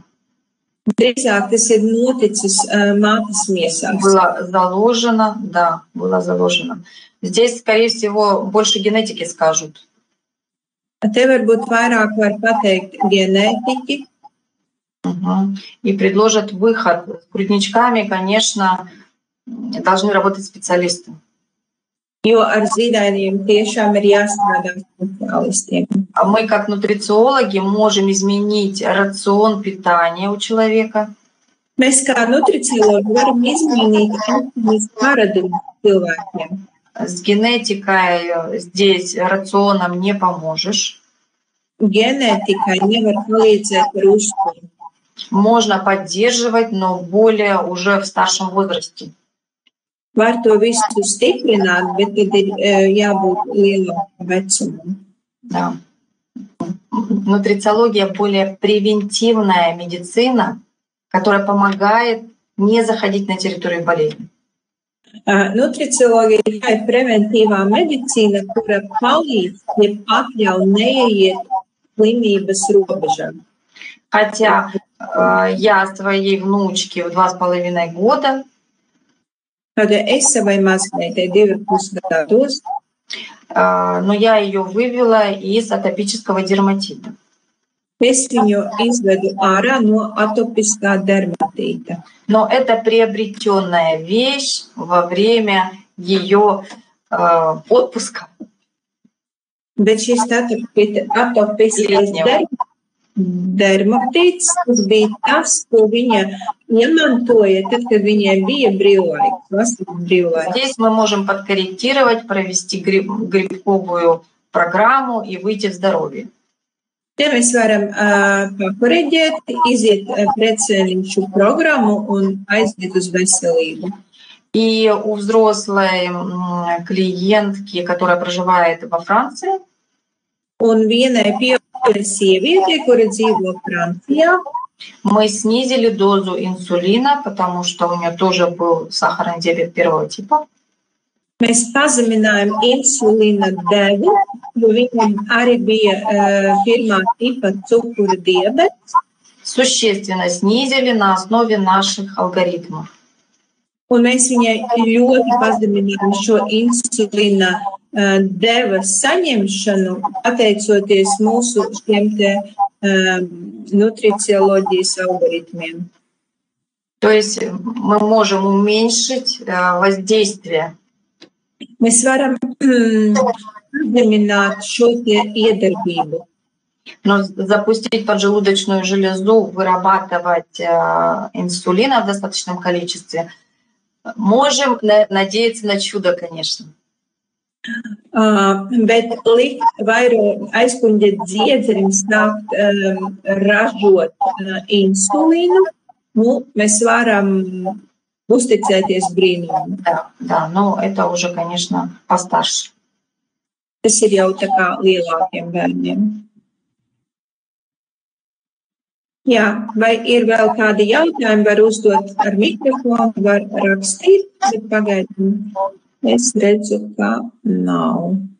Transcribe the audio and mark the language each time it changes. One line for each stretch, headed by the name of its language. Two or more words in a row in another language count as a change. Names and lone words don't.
Latvian: Drīzāk tas ir noticis mātes miesās.
Russian: Было заложено, да, было заложено. Здесь, скорее всего, больше генетики скажут.
Latvian: Te varbūt vairāk var pateikt ģenētiķi.
Russian: И предложат выход. С грудничками, конечно, должны работать специалисты.
Latvian: Jo ar zīdainiem tiešām ir jāstrādā speciālistiem.
Russian: Мы, как нутрициологи, можем изменить рацион питания у человека.
Latvian: Mēs kā nutriciologi varam izmainīt ēšanas paradumus cilvēkiem.
Russian: С генетикой здесь рационом не поможешь.
Latvian: Ģenētikai nevar palīdzēt ar uzturu.
Russian: Можно поддерживать, но более уже в старшем возрасте.
Latvian: Var to visu stiprināt, bet tad ir jābūt lielākam vecumam.
Russian: Да. Нутрициология более превентивная медицина, которая помогает не заходить на территорию болезни.
Latvian: Nutricioloģija ir preventīvā medicīna, kura palīdz, ja pakļauj neieiet slimības robežām.
Russian: Хотя я своей внучке в 2,5 года
Latvian: Tad es savai mazmeitai 2,5 gados,
Russian: но я ее вывела из атопического дерматита.
Latvian: es viņu izvedu ārā no atopiskā dermatīta.
Russian: Но это приобретенная вещь во время ее отпуска.
Latvian: Bet šis atopiskais dermatīts, tas bija tas, ko viņa iemantoja, tad, kad viņai bija brīvlaiks, vasaras brīvlaiks.
Russian: Здесь мы можем подкорректировать, провести грибковую программу и выйти в здоровье.
Latvian: Te mēs varam pakoreģēt, iziet precēniņu šo programmu un aiziet uz veselību.
Russian: И у взрослой клиентки, которая проживает во Франции,
Latvian: Un vienai pieaugušai sievietei, kura dzīvo Francijā,
Russian: мы снизили дозу инсулина, потому что у нее тоже был сахарный диабет первого типа.
Latvian: mēs pazeminājām insulīna devu, jo viņam arī bija pirmā tipa cukura diabets.
Russian: Существенно снизили на основе наших алгоритмов.
Latvian: Un mēs viņai ļoti pazeminājām šo insulīna devas saņemšanu, pateicoties mūsu šiem te nutricioloģijas algoritmiem.
Russian: То есть мы можем уменьшить воздействие.
Latvian: Mēs varam pazemināt šo te iedarbību.
Russian: Но запустить поджелудочную железу, вырабатывать инсулина в достаточном количестве, можем надеяться на чудо, конечно.
Latvian: Bet likt vairo aizkuņģēt dziedzerim sākt ražot insulīnu, mēs varam uzticēties brīnumam.
Russian: Да, но это уже, конечно, постарше.
Latvian: Tas ir jau tā kā lielākiem bērniem. Jā, vai ir vēl kādi jautājumi, var uzdot ar mikrofonu, var rakstīt, bet pagaidām es redzu, ka nav.